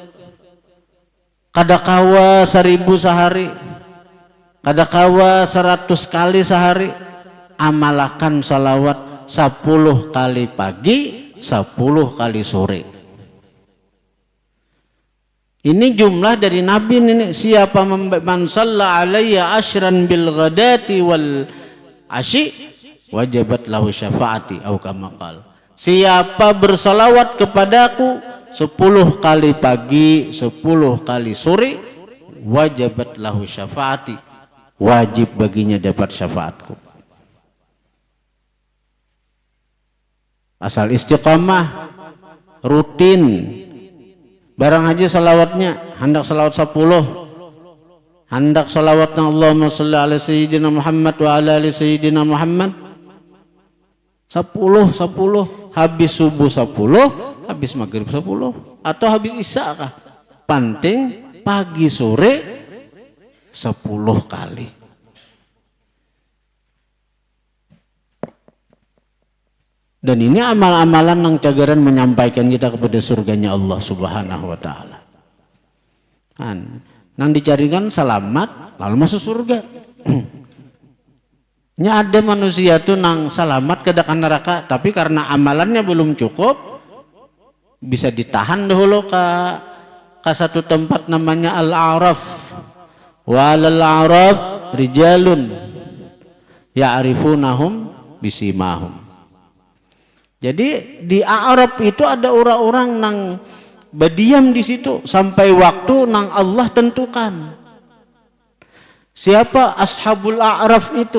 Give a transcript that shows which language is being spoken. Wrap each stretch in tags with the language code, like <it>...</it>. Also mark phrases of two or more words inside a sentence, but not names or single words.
<bjn>Kada kawa 1000 sehari, kada kawa 100 kali sehari.</bjn> <id>Amalkan salawat 10 kali pagi, 10 kali sore. Ini jumlah dari Nabi ini.</id> <ar>Siapa من صلى علي عشرا بالغداة والعشي وجبت له شفاعتي أو كما قال.</ar> <id>Siapa bersalawat kepadaku 10 kali pagi, 10 kali sore,</id> <ar>وجبت له شفاعتي,</ar> <id>wajib baginya dapat syafaatku.</id> <bjn>Asal istiqamah, rutin, barang aja salawatnya, hendak salawat 10, hendak salawatnya</bjn> <ar>اللهم صل على سيدنا محمد وعلى آل سيدنا محمد</ar> <bjn>wa ala ali sayyidina Muhammad 10, habis subuh 10, habis maghrib 10, atau habis isya kah?</bjn> <id>Penting pagi sore 10 kali. Dan ini amal-amalan yang cagaran menyampaikan kita kepada surganya Allah</id> <ar>سبحانه وتعالى.</ar> <bjn>Nang dicarikan selamat lalu masuk surga. Nya ada manusia tuh nang selamat ke dakan neraka, tapi karena amalannya belum cukup bisa ditahan dahulu ke satu tempat namanya Al-A'raf.</bjn> <ar>والأعراف رجال يعرفونهم بسيماهم.</ar> <bjn>Jadi di A'raf itu ada orang-orang nang berdiam di situ sampai waktu nang Allah tentukan.</bjn> <id>Siapa ashabul A'raf itu?</id>